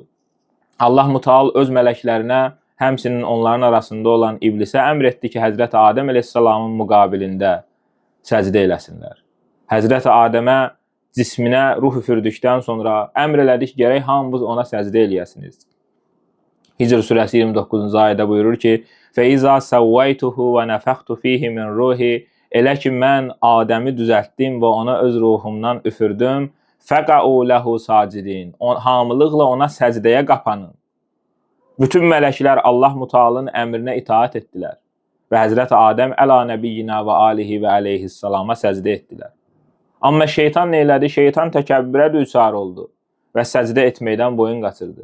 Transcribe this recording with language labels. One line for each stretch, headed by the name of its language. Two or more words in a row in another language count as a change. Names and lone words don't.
Azerbaijani: Allah Müteal öz mələklərinə, həmçinin onların arasında olan iblisə əmr etdi ki, Həzrəti Adəm əleyhissalamın müqabilində səcdə eləsinlər. Həzrəti Adəmə cisminə ruh üfürdükdən sonra əmr elədi ki, gərək hamınız ona səcdə eləyəsiniz. Hicr surəsi 29-cu ayədə buyurur ki,
Arabic: فَإِذَا سَوَّيْتُهُ وَنَفَخْتُ فِيهِ مِنْ رُوحِ
Azerbaijani: Elə ki, mən Adəmi düzəltdim və ona öz ruhumdan üfürdüm.
Arabic: فَقَعُوا لَهُ سَاجِدِينَ
Azerbaijani: Hamılıqla ona səcdəyə qapanın. Bütün mələklər Allah Mütealın əmrinə itaat etdilər. Və Həzrət Adəm
Arabic: على نبينا وآله وعليه السلام
Azerbaijani: səcdə etdilər. Amma şeytan nə elədi? Şeytan təkəbbürə düçar oldu və səcdə etməkdən boyun qaçırdı.